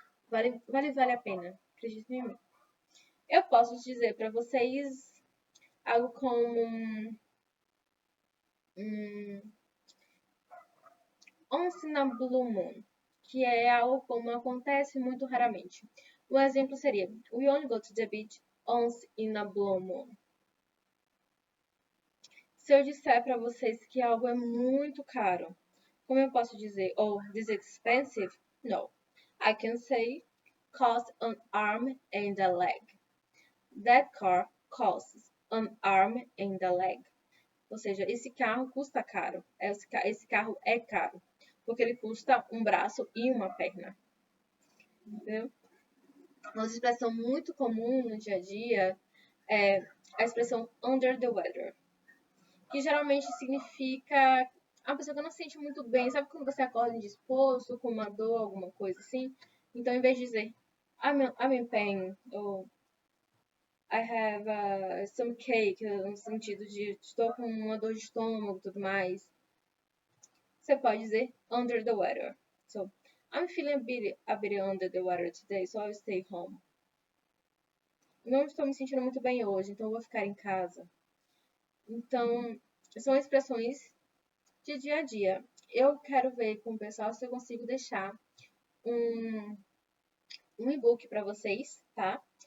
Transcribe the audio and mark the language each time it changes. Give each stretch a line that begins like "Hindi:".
Portuguese: Vale a pena, acredite em mim. Eu posso dizer para vocês algo como once in a blue moon, que é algo como acontece muito raramente. Um exemplo seria:
English: We only go to the beach once in a blue moon.
Portuguese: Se eu disser para vocês que algo é muito caro, como eu posso dizer?
English: Oh, this is expensive? No. I can say cost an arm and a leg. That car costs an arm and a leg.
Portuguese: Ou seja, esse carro custa caro. Esse carro é caro. Porque ele custa um braço e uma perna. Entendeu? Uma expressão muito comum no dia a dia é a expressão under the weather. Que geralmente significa uma pessoa que não se sente muito bem. Sabe quando você acorda indisposto, com uma dor, alguma coisa assim? Então, em vez de dizer
English: I'm in pain,
Portuguese: ou
English: I have some cake,
Portuguese: no sentido de estou com uma dor de estômago e tudo mais, você pode dizer under the weather.
English: So, I'm feeling a bit under the weather today, so I'll stay home.
Portuguese: Não estou me sentindo muito bem hoje, então eu vou ficar em casa. Então, são expressões de dia a dia. Eu quero ver com o pessoal se eu consigo deixar um e-book para vocês, tá?